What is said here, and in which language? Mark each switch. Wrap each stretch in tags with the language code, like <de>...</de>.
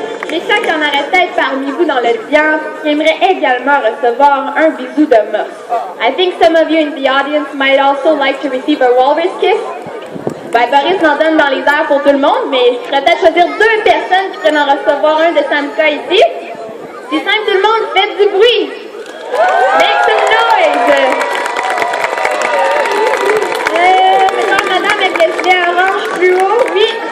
<fr>J'espère qu'il y en aurait peut-être parmi vous dans l'audience qui aimeraient également recevoir un bisou de Morse.</fr> <en>I think some of you in the audience might also like to receive a walrus kiss.</en> <fr>Ben, Boris m'en donne dans les airs pour tout le monde, mais je pourrais peut-être choisir 2 personnes qui pourraient en recevoir un de Samka ici. C'est simple, tout le monde, faites du bruit!</fr> <en>Make some noise!</en> <fr>Madame avec le gilet orange plus haut, oui.</fr>